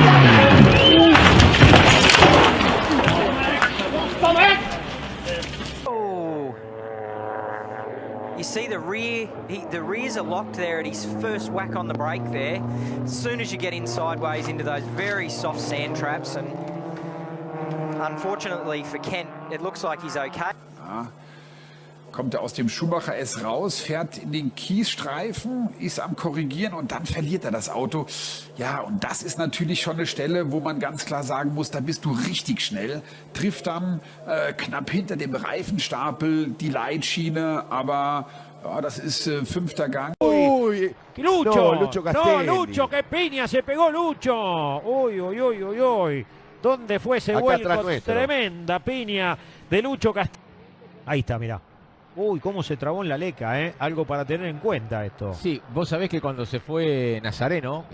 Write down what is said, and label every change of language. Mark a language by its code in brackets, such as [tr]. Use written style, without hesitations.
[en] Oh, you see the rears are locked there at his first whack on the brake there. As soon as you get in sideways into those very soft sand traps, and unfortunately for Kent, it looks like he's okay. [de] Kommt er aus dem Schumacher S raus, fährt in den Kiesstreifen, ist am Korrigieren und dann verliert er das Auto. Ja, und das ist natürlich schon eine Stelle, wo man ganz klar sagen muss, da bist du richtig schnell. Trifft dann knapp hinter dem Reifenstapel die Leitschiene, aber ja, das ist 5. Gang. [es] Uy, Lucho, Lucho Castelli. No, Lucho, que piña se pegó Lucho. Uy, uy, uy, uy, uy. ¿Dónde fue ese vuelco? Tremenda piña de Lucho Castelli. Ahí está, mirá. Uy, cómo se trabó en la leca, ¿eh? Algo para tener en cuenta esto. Sí, vos sabés que cuando se fue Nazareno...